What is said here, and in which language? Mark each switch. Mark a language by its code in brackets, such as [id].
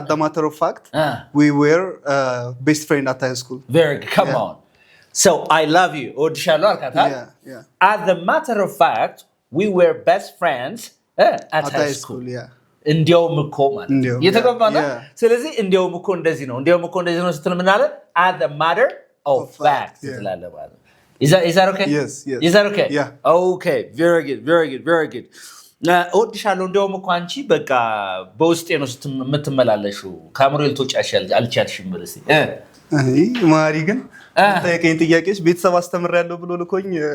[en] At the matter of fact, we were best friend at high school. Very good. Come on. So I love you. [am] እወድሻለሁ አልካት። [en] As a matter of fact, we were best friends at high school. [am] እንዲያውም እኮ ማለት የተገባ ነው። ስለዚህ እንዲያውም እኮ እንደዚህ ነው ስትል ምን አለ? [en] As a matter of fact [am] ትላለህ ማለት ነው። [en] Is that okay? Yes. Is that okay? Yeah. Okay. Very good. [am] እወድሻለሁ እንዲያውም እኮ አንቺ በቃ በውስጤ ነው የምትመላለሽው፣ ከአእምሮዬ ልትወጪ አልቻልሽም ብለሽ ማሪ ግን ጠየቀኝ ጥያቄዎች ቤተሰብ አስተምሬያለሁ ብሎ ልኮኝ